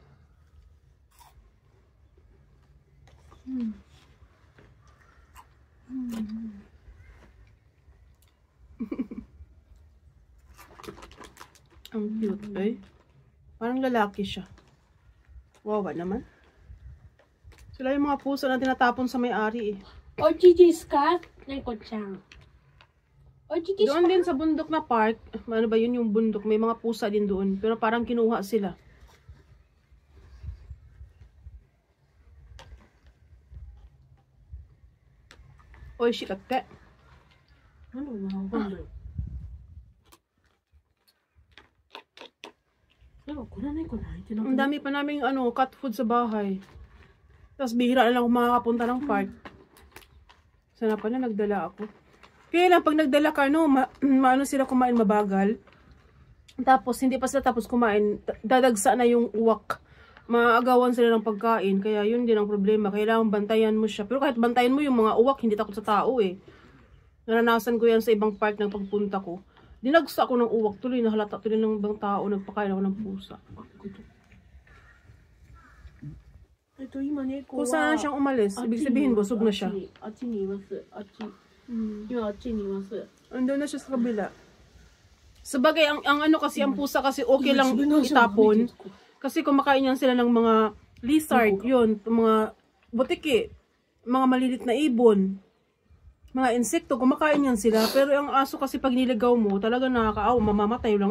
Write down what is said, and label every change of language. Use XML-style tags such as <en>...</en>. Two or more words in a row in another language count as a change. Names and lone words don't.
<tl>Ang cute, eh. Parang lalaki siya. Wawa naman. Sila yung mga pusa na tinatapon sa may-ari, eh.</tl> <ja>おうちですか猫ちゃん。おうちですか</ja> <tl>Doon din sa bundok na park, ano ba yun yung bundok, may mga pusa din doon. Pero parang kinuha sila.</tl> <ja>Oishikatte. なんだろうな、わかんない。なんかこの猫泣いてなく</ja> <tl>Ang</tl> <ja>ない？</ja> <tl>dami pa naming</tl> <en>cat food</en> <tl>sa bahay. Tapos bihira na lang ako makakapunta ng park. Sana pala nagdala ako. Kaya lang pag nagdala ka, maano sila kumain mabagal. Tapos hindi pa sila tapos kumain, dadagsa na yung uwak. Maagawan sila ng pagkain. Kaya yun din ang problema. Kailangan bantayan mo siya. Pero kahit bantayan mo yung mga uwak, hindi takot sa tao eh. Naranasan ko yan sa ibang park ng pagpunta ko. Dinagsa ako ng uwak. Tuloy nahalata tuloy ng ibang tao. Nagpakain ako ng pusa.</tl> <ja>今猫は</ja> <tl>Kung saan siyang umalis, ibig sabihin busog na siya.</tl> <ja>あっちにいます。あっち。今あっちにいます。</ja> <tl>Andun na siya sa kabila. Sabagay, ang ano kasi, ang pusa kasi okay lang itapon. Kasi kumakain yan sila ng mga lizard, yun, mga butiki, mga malilit na ibon, mga insekto, kumakain yan sila. Pero ang aso kasi pag niligaw mo, talaga nakakaawa, mamamatay lang.</tl>